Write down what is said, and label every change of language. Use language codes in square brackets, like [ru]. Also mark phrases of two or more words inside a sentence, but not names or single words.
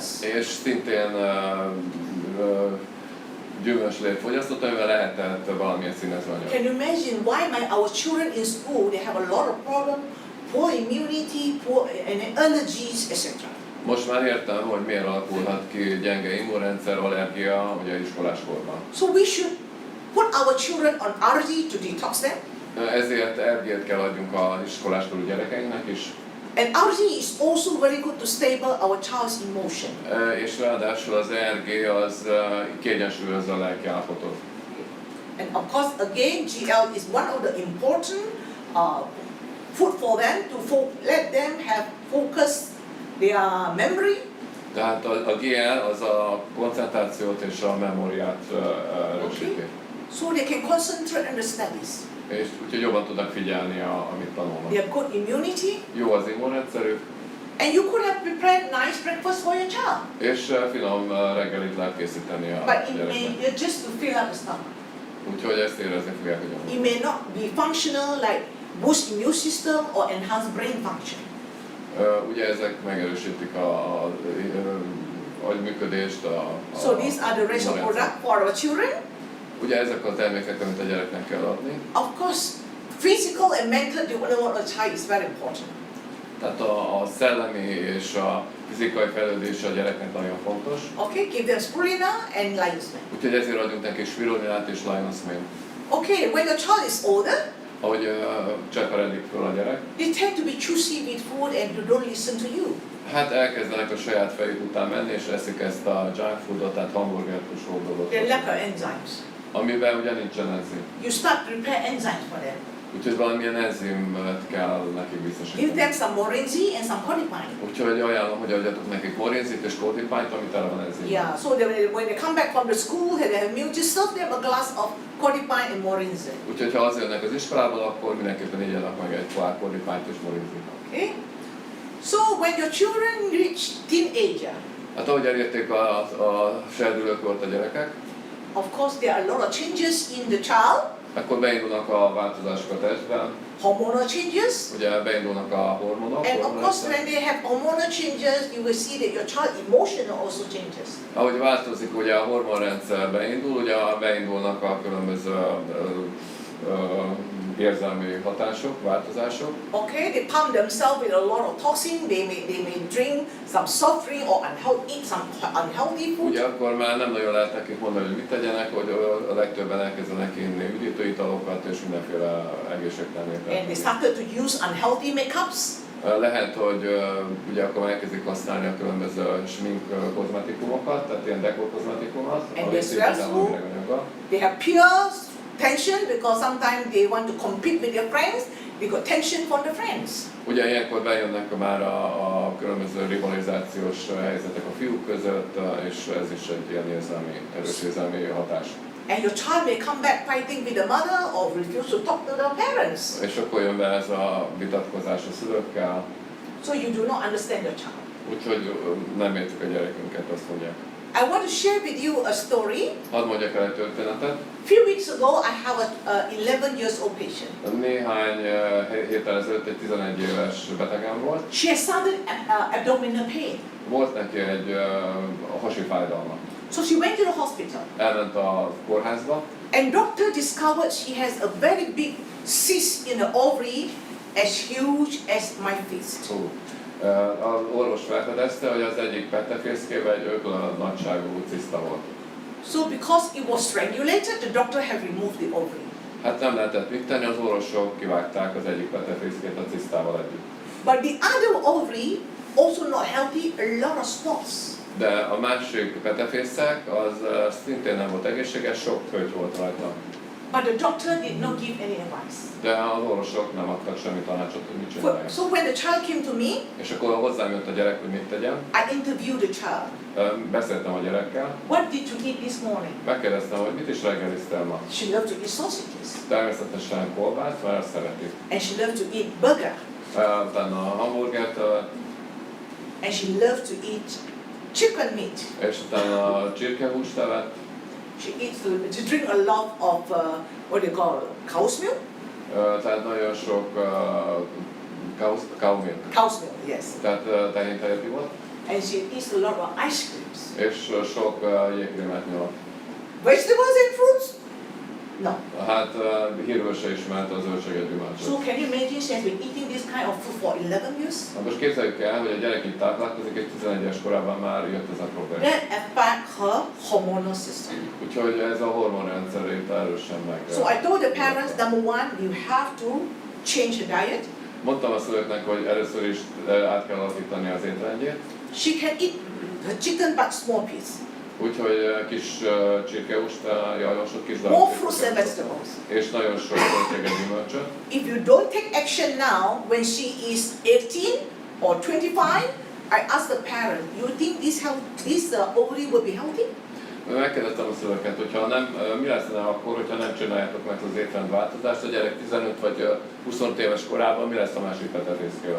[hu] És szintén gyümölcslét fogyasztott, amivel lehetett valamilyen színező anyag. [en] Can you imagine why our children in school, they have a lot of problems, poor immunity, and allergies, etc. [hu] Most már értem, hogy miért alakulhat ki gyenge immunrendszer, allergia ugye iskoláskorban. [en] So we should put our children on RG to detox them. [hu] Ezért RG-t kell adjunk az iskoláskorú gyerekeinknek is. [en] And RG is also very good to stable our child's emotion. [hu] És ráadásul az RG az kiegyensúlyozza a lelkiállapotot. [en] And of course, again, GL is one of the important food for them to let them have focus, their memory. [hu] Tehát a GL az a koncentrációt és a memóriát erősíti. [en] Okay. So they can concentrate on the studies. [hu] És úgyhogy jobban tudnak figyelni, amit tanulnak. [en] They have good immunity. [hu] Jó az immunrendszerük. [en] And you could have prepared nice breakfast for your child. [hu] És finom reggelit lehet készíteni a [en] But it [hu] gyereknek. [en] may just to fill up the stomach. [hu] Úgyhogy ezt érezni fogják, hogy [en] It may not be functional like boost immune system or enhance brain function. [hu] ugye ezek megerősítik a agyműködést, [en] So these are the racial product for our children. [hu] Ugye ezek a termékek, amit a gyereknek kell adni. [en] Of course, physical and mental development of a child is very important. [hu] Tehát a szellemi és a fizikai fejlődés a gyereknek nagyon fontos. [en] Okay, give them spirulina and lion's mane. [hu] Úgyhogy ezért adjunk neki spirulinát és [en] lion's mane. Okay, when the child is older, [hu] Ahogy cseperedik föl a gyerek, [en] they tend to be choosy with food and they don't listen to you. [hu] hát elkezdenek a saját fejük után menni, és eszik ezt a [en] junk foodot, [hu] tehát hamburgert, húsvó dolgot. [en] They lack of enzymes. [hu] Amiben ugye nincsen enzim. [en] You start to prepare enzymes for them. [hu] Úgyhogy valamilyen enzimet kell nekik [en] Give [hu] biztosítani. [en] them some morinzi and some kodipine. [hu] Úgyhogy ajánlom, hogy adjatok nekik morinzit és kodipányt, amit tele van enzim. [en] Yeah, so when they come back from the school, they have milk, just serve them a glass of kodipine and morinzi. [hu] Úgyhogy ha hazajönnek az iskolából, akkor mindenképpen igyanak meg egy pohár kodipányt és morinzit. [en] Okay? So when your children reach teenager, [hu] Hát ahogy elérték a serdülőkort a gyerekek, [en] of course there are a lot of changes in the child, [hu] akkor beindulnak a változások a testben, [en] hormonal changes, [hu] ugye beindulnak a hormonok. [en] and of course when they have hormonal changes, you will see that your child emotional also changes. [hu] Ahogy változik ugye a hormonrendszer beindul, ugye beindulnak a különböző érzelmi hatások, változások. [en] Okay, they pump themselves with a lot of toxin, they may drink some soft drink or eat some unhealthy food. [hu] Ugye akkor már nem nagyon lehet nekik mondani, hogy mit tegyenek, hogy a legtöbben elkezdenek inni üdítőitalokat és mindenféle egészségtelenítőt. [en] And they started to use unhealthy makeups. [hu] Lehet, hogy ugye akkor elkezdik használni a különböző smink kozmetikumokat, tehát ilyen dekor kozmetikumot, [en] And they have peer tension because sometimes they want to compete with their friends We got tension from the friends. [hu] Ugye ilyenkor bejönnek már a különböző rivalizációs helyzetek a fiúk között, és ez is egy ilyen erős érzelmi hatás. [en] And your child may come back fighting with the mother or refuse to talk to the parents. [hu] És akkor jön be ez a vitatkozás a szülőkkel. [en] So you do not understand your child. [hu] Úgyhogy nem értjük a gyerekünket, azt mondják. [en] I want to share with you a story. [hu] Hadd mondjak el egy történetet. [en] Few weeks ago, I have a 11 years old patient. [hu] Néhány héttel ezelőtt egy 11 éves betegem volt. [en] She has sudden abdominal pain. [hu] Volt neki egy hasi fájdalma. [en] So she went to the hospital. [hu] Elment a kórházba. [en] And doctor discovered she has a very big cyst in the ovary, as huge as my fist. [hu] Az orvos felfedezte, hogy az egyik petefészkében egy ökla nagyságú ciszta volt. [en] So because it was strangulated, the doctor had removed the ovary. [hu] Hát nem lehetett mit tenni, az orvosok kivágták az egyik petefészkét a cisztával együtt. [en] But the other ovary, also not healthy, a lot of spots. [hu] De a másik petefészek az szintén nem volt egészséges, sok köty volt rajta. [en] But the doctor did not give any advice. [hu] De az orvosok nem adtak semmi tanácsot, hogy mit csinálják. [en] So when the child came to me, [hu] És akkor hozzám jött a gyerek, hogy mit tegyen. [en] I interviewed the child. [hu] Beszéltem a gyerekkel. [en] What did you eat this morning? [hu] Megkérdeztem, hogy mit is reggeliztél ma. [en] She loved to eat sausages. [hu] Természetesen kolbászt, mert azt szereti. [en] And she loved to eat burger. [hu] Utána a hamburgert, [en] And she loved to eat chicken meat. [hu] és utána a csirkehúst evett. [en] She eats to drink a lot of what they call cow's milk. [hu] Tehát nagyon sok [en] cow milk. Cow's milk, yes. [hu] Tehát tehéntejet ivott. [en] And she eats a lot of ice creams. [hu] És sok jégkrémet nyomott. [en] Vegetables and fruits? No. [hu] Hát hírül se ismert a zöldséget gyümölcsöt. [en] So can you imagine she has been eating this kind of food for 11 years? [hu] Na most képzeljük el, hogy a gyerek itt táplálkozik, és 11-es korában már jött ez a probléma. [en] That affect her hormonal system. [hu] Úgyhogy ez a hormonrendszerét erősen meg. [en] So I told the parents, number one, you have to change the diet. [hu] Mondtam a szülőknek, hogy először is át kell alakítani az étrendjét. [en] She can eat the chicken but small piece. [hu] Úgyhogy kis csirkehúst javasolt, kis [en] More [hu] darab [en] fruits and vegetables. [hu] és nagyon sok zöldséget gyümölcsöt. [en] If you don't take action now, when she is 18 or 25, I ask the parent, you think this ovary will be healthy? [hu] Megkérdeztem a szülőket, hogyha mi lesz akkor, hogyha nem csináljátok meg az étrendváltozást, a gyerek 15 vagy 25 éves korában mi lesz a másik petefészkével?